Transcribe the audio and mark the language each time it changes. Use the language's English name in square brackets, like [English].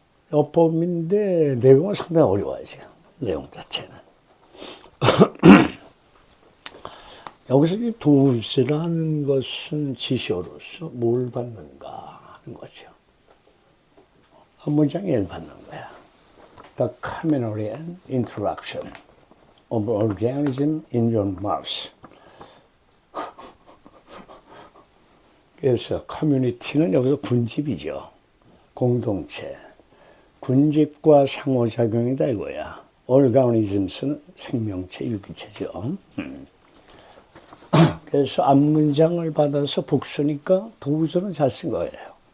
[Korean] 어법인데 내용은 상당히 어려워요, 지금. 내용 자체는. 여기서 이 도스라는 것은 지시어로서 뭘 받는가 하는 거죠. 한 문장에 받는 거야. [English] The community and interaction of organism in your mouth. [Korean] 그래서 커뮤니티는 여기서 군집이죠. 공동체. 군집과 상호작용이다 이거야. organisms는 생명체, 유기체죠. 그래서 앞문장을 받아서 복수니까 도우서는 잘 쓴 거예요.